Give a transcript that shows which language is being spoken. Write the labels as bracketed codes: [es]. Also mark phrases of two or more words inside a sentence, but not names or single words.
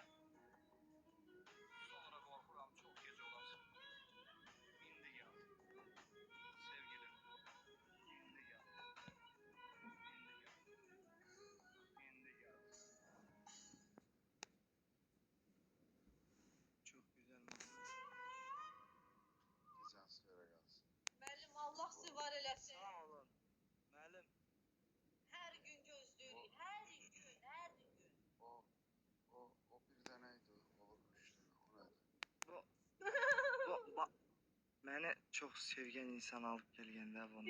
[tr] Sonra korkuram çok gece olasın, indi gel. Sevgilim, indi gel. İndi gel. Çok güzel. [az] Gecən xeyrə qalsın. Müəllim, Allah sizi var eləsin. Sağ olun. Müəllim. Hər gün gözləyirik, hər gün, hər gün. O bir dənə idi, o üç dənə, o nədir? Məni çox sevgən insan alıb gəlgəndə bunu.